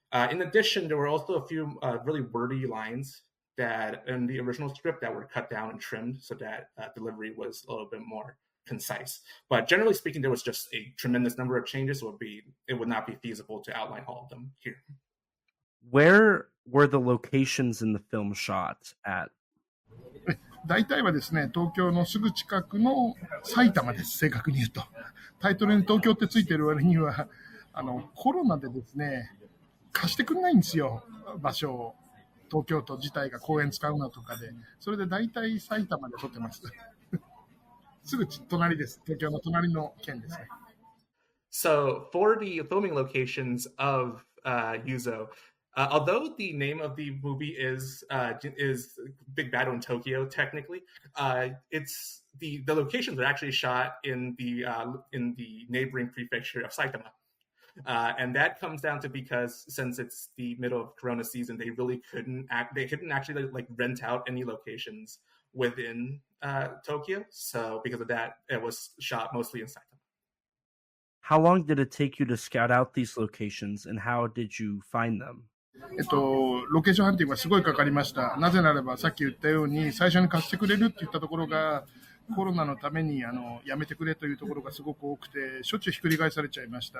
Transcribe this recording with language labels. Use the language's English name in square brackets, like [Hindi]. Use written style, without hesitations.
[English] In addition, there were also a few really wordy lines that in the original script that were cut down and trimmed so that delivery was a little bit more concise. But generally speaking, there was just a tremendous number of changes. So it would not be feasible to outline all of them here. Where were the locations in the film shot at? [Japanese] 大体はですね、東京のすぐ近くの埼玉です、正確に言うと。タイトルに東京ってついてる割には、コロナでですね、貸してくれないんですよ、場所を。東京都自体が公園使うなとかで。それで大体埼玉で撮ってます。すぐ隣です。東京の隣の県ですね。 [English] So for the filming locations of Yuzo, although the name of the movie is Big Battle in Tokyo, technically, it's the locations are actually shot in the neighboring prefecture of Saitama, and that comes down to because since it's the middle of Corona season, they couldn't actually like rent out any locations within Tokyo. So because of that, it was shot mostly in Saitama. How long did it take you to scout out these locations, and how did you find them? [Japanese] ロケーションハンティングはすごいかかりました。なぜならばさっき言ったように最初に貸してくれるって言ったところがコロナのためにやめてくれというところがすごく多くてしょっちゅうひっくり返されちゃいました。